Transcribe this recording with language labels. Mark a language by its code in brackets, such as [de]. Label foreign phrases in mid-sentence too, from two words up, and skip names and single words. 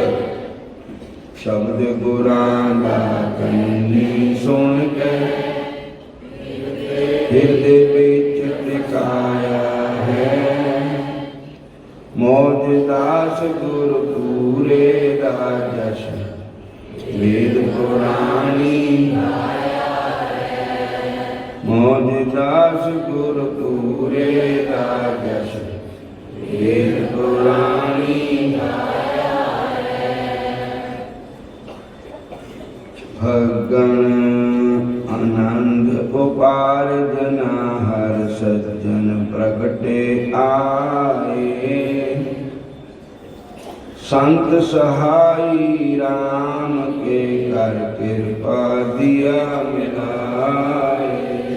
[pa] ਸ਼ਬਦ ਗੁਰਾਂ ਦਾ ਕੰਨੀ ਸੁਣ ਕੇ, ਹਿਰਦੇ ਵਿਚ ਟਿਕਾਇਆ ਹੈ। ਮੌਜ ਦਾਸ ਗੁਰੂ ਪੂਰੇ ਦਾ ਜਸ, ਵੇਦ ਪੁਰਾਣੀ ਗਾਇਆ ਹੈ। ਮੌਜ ਦਾਸ ਗੁਰੂ ਪੂਰੇ ਦਾ ਜਸ, ਵੇਦ ਪੁਰਾਣੀ ਗਾਇਆ ਹੈ। [hi] भगन आनंद उपार्जना, हर सज्जन प्रगटे आए। संत सहाई राम के कर कृपा दिया मिलाए।